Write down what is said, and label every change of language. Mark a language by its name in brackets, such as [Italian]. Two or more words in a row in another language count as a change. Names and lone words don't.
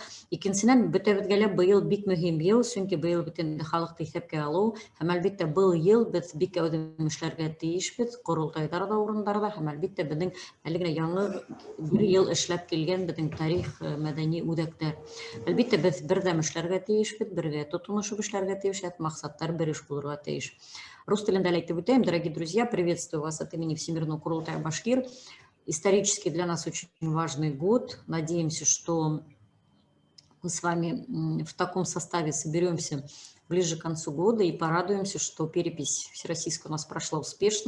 [Bashkir] Икенчедән бөтәбезгә лә быел бик мөһим ел, чөнки быел бит инде халыкты исәпкә алу һәм әлбәттә был ел без бик әүдем эшләргә тиешбез, курултайларда, урыннарда һәм әлбәттә безнең әле генә яңа бер ел эшләп килгән безнең тарих, мәдәни үзәктәр. Әлбәттә без бердәм эшләргә тиешбез, бергә тотынышып эшләргә тиеш, максаттар бер иш булырга тиеш. Рус телендә әйтеп үтәм, [Russian] дорогие друзья, приветствую вас от имени Всемирного Курултая Башкир. Исторически для нас очень важный год. Надеемся, что мы с вами в таком составе соберемся ближе к концу года и порадуемся, что перепись всероссийская у нас прошла успешно.